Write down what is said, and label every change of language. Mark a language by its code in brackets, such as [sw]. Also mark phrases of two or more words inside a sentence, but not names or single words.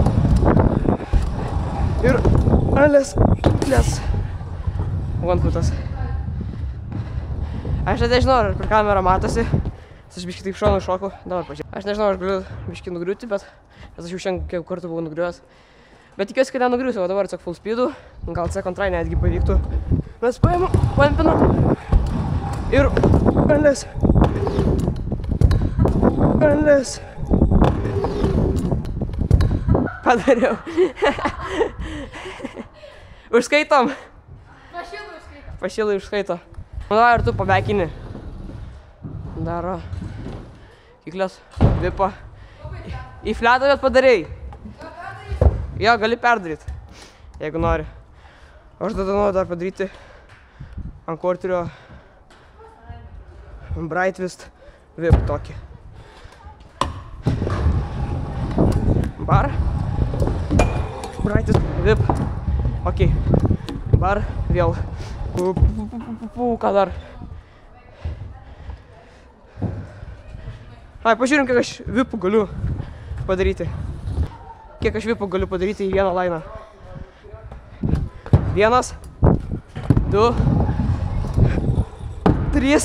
[lt] Ir ales. [en] One footas. [lt] Aš net nežinau, ar per kamerą matosi. Aš biškį taip šonu šoku. Dabar pažiūrėjau. Aš nežinau, aš galiu biškį nugriūti, bet aš jau šiandien kiek kartų buvau nugriuvęs. Bet tikiuosi, kad nenugriūsiu, o dabar tiesiog [en] full speedu. [lt] Gal [en] second try [lt] netgi pavyktų. Mes paėmam, pampinam. Ir ales. Padariau. Užskaitom. Pašilai užskaito. Nu, ir tu pabekini. Daro. Kiklės. Vipa. Į fletą bet padarei. Jo, gali perdaryti. Jeigu nori. Aš tada noriu dar padaryti ant korterio Bright Twist Vip tokį. Bar. Bright Twist Vip. Ok. Bar. Vėl. Ką dar? Ai, pažiūrim, kiek aš vipų galiu padaryti. Kiek aš vipų galiu padaryti į vieną lainą. 1, 2, 3.